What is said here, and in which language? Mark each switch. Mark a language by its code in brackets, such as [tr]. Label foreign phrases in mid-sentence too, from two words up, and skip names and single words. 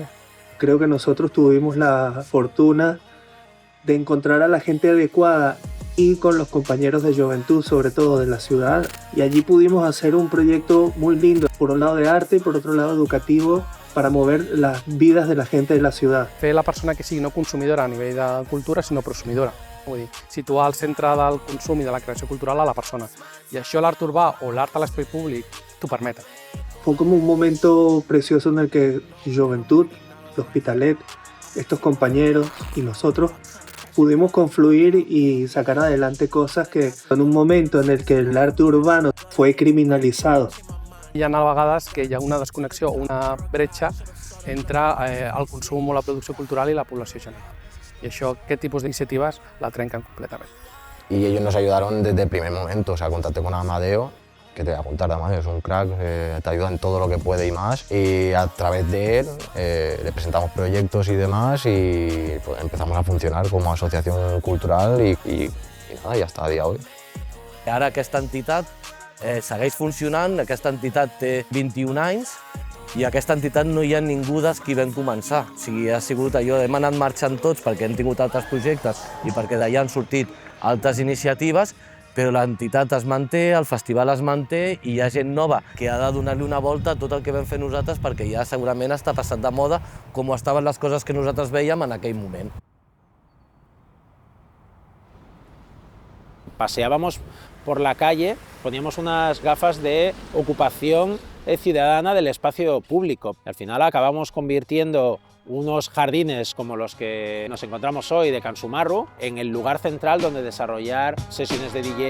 [es] Creo que nosotros tuvimos la fortuna de encontrar a la gente adecuada y con los compañeros de juventud, sobre todo de la ciudad, y allí pudimos hacer un proyecto muy lindo, por un lado de arte y por otro lado educativo, para mover las vidas de la gente de la ciudad. [ca] Fer la persona que sigui no consumidora a nivell de cultura, sinó prosumidora. Vull dir, situar al centre del consum i de la creació cultural a la persona. I això l'art urbà o l'art a l'espai públic t'ho permeten. [es] Fue como un momento precioso en el que Juventud, Hospitalet, estos compañeros y nosotros pudimos confluir y sacar adelante cosas que en un momento en el que el arte urbano fue criminalizado. [ca] Hi ha a vegades que hi ha una desconnexió, una bretxa entre el consum o la producció cultural i la població general. I això, aquest tipus d'iniciatives la trenquen completament. [es] Y ellos nos ayudaron desde el primer momento, o sea, contacté con Amadeo, que te voy a contar de Amadeo, es un crack, te ayuda en todo lo que puede y más, y a través de él le presentamos proyectos y demás y pues, empezamos a funcionar como asociación cultural y nada, y hasta a día de hoy. [ca] Ara aquesta entitat segueix funcionant, aquesta entitat té 21 anys i aquesta entitat no hi ha ningú des qui vam començar. O sigui, ha sigut allò, hem anat marxant tots perquè hem tingut altres projectes i perquè d'allà han sortit altres iniciatives, però l'entitat es manté, el festival es manté i hi ha gent nova que ha de donar-li una volta a tot el que vam fer nosaltres perquè ja segurament està passat de moda com estaven les coses que nosaltres veiem en aquell moment. [es] paseábamos por la calle, poníamos unas gafas de ocupación ciudadana del espacio público. Al final acabamos convirtiendo unos jardines como los que nos encontramos hoy de Can Sumarru en el lugar central donde desarrollar sesiones de DJ.